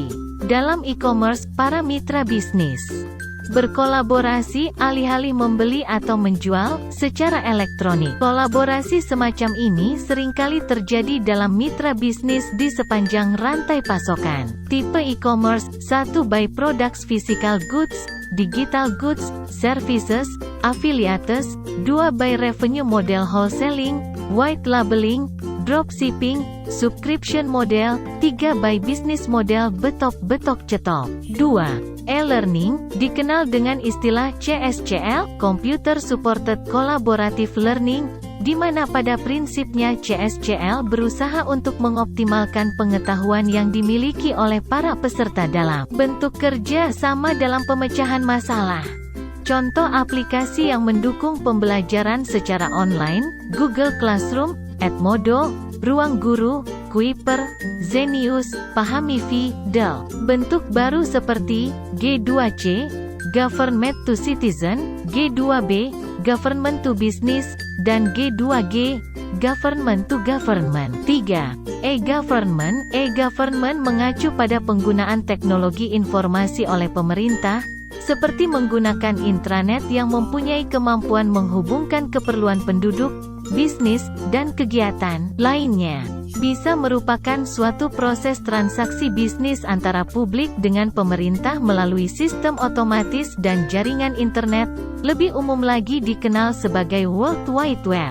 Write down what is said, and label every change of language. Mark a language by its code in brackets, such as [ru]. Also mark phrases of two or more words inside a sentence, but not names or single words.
[id] Dalam e-commerce, para mitra bisnis berkolaborasi, alih-alih membeli atau menjual secara elektronik. Kolaborasi semacam ini seringkali terjadi dalam mitra bisnis di sepanjang rantai pasokan. Tipe e-commerce: 1. [en] By products physical goods, digital goods, services, affiliates. 2. By revenue model wholesaling, white labeling, dropshipping, subscription model. 3. By business model betok-betok cetok. 2. [id] E-learning, dikenal dengan istilah CSCL, [en] Computer Supported Collaborative Learning, [id] di mana pada prinsipnya CSCL berusaha untuk mengoptimalkan pengetahuan yang dimiliki oleh para peserta dalam bentuk kerja sama dalam pemecahan masalah. Contoh aplikasi yang mendukung pembelajaran secara online: Google Classroom, Edmodo, Ruang Guru, Kuiper, Zenius, Pahamivi, Dell. Bentuk baru seperti G2C, [en] Government to Citizen, [id] G2B, [en] government to business, [id] dan G2G, [en] government to government. [id] 3. E-government. E-government mengacu pada penggunaan teknologi informasi oleh pemerintah, seperti menggunakan intranet yang mempunyai kemampuan menghubungkan keperluan penduduk, bisnis, dan kegiatan lainnya. Bisa merupakan suatu proses transaksi bisnis antara publik dengan pemerintah melalui sistem otomatis dan jaringan internet, lebih umum lagi dikenal sebagai World Wide Web.